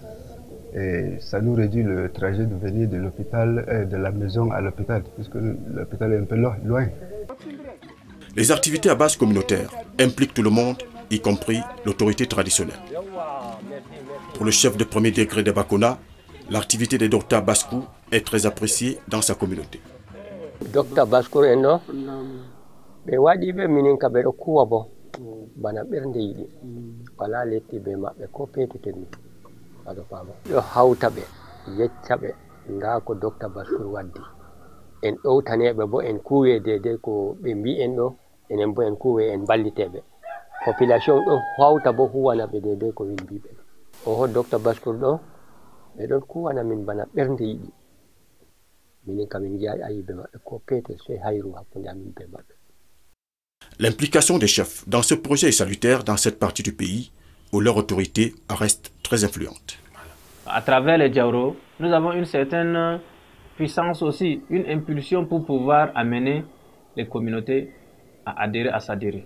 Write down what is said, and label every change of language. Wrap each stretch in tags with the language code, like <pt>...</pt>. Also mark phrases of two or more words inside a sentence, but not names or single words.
<fr>Et ça nous réduit le trajet de venir de l'hôpital, de la maison à l'hôpital, puisque l'hôpital est un peu loin. Les activités à base communautaire impliquent tout le monde, y compris l'autorité traditionnelle. Pour le chef de premier degré de Bakona, l'activité des docteurs Baskou est très appréciée dans sa communauté. Docteur Baskou est là.</fr> <ff>Be wadi be minin ka be kuwa bo bana bernde yidi wala letti be mabbe ko petete ni ado fama yo hawta be yecca be nga ko docteur Baskou waddi en ɗowtanebe bo en kuwe dede ko be mbi en ɗo enen bo en kuwe en ballitebe population ɗo hawta bo huwana be dede ko wimbi be o docteur Baskou ɗo be ɗon kuwana min bana bernde yidi minin kam min jaay ayibe mabbe ko pete so hayru hakkunde amin be mabbe.</ff> <fr>L'implication des chefs dans ce projet est salutaire dans cette partie du pays où leur autorité reste très influente. À travers les Diaoro, nous avons une certaine puissance aussi, une impulsion pour pouvoir amener les communautés à adhérer, à s'adhérer.</fr>